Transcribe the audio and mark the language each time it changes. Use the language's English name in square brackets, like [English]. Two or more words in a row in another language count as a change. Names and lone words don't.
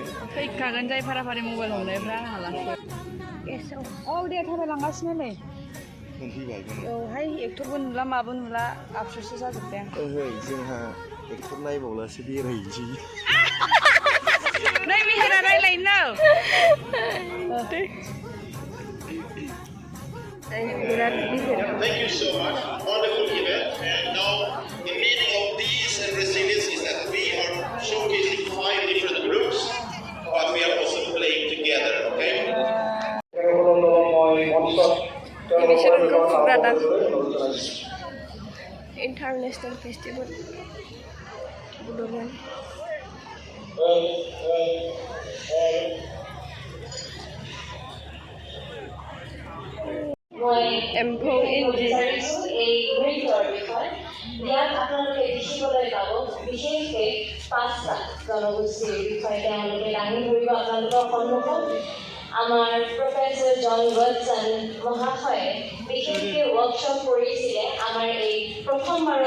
[Bodo] फैखागोन जाय फाराफारि मबाइल हमनायफ्रा आंहा लांसै औ दे थाबायलांगासिनो नै मोनफैबाय औहाय एक्टरबो नुला माबो नुला आफसुसो जाजोब्बाय आं ओहो जोंहा एक्टर नायबावलासो बेरायनोसै नै मेहेरा रायलायनो [English] Thank you so much. Wonderful event. And now the meaning of these and resilience is that we are showcasing 5 different groups, but we are also playing together, okay? International Festival Budorman. [Bodo] एम्फौ इन्दि [Assamese] ইয়াত আপোনালোকে দেখিবলৈ পাব বিশেষকৈ 5টা জনগোষ্ঠীৰ বিষয়ে তেওঁলোকে দাঙি ধৰিব আপোনালোকৰ সন্মুখত আমাৰ প্ৰফেসৰ জন ওয়াটসন মহাশয়ে বিশেষকৈ ওয়ার্কশপ কৰিছিলে আমাৰ এই প্ৰথমবাৰৰ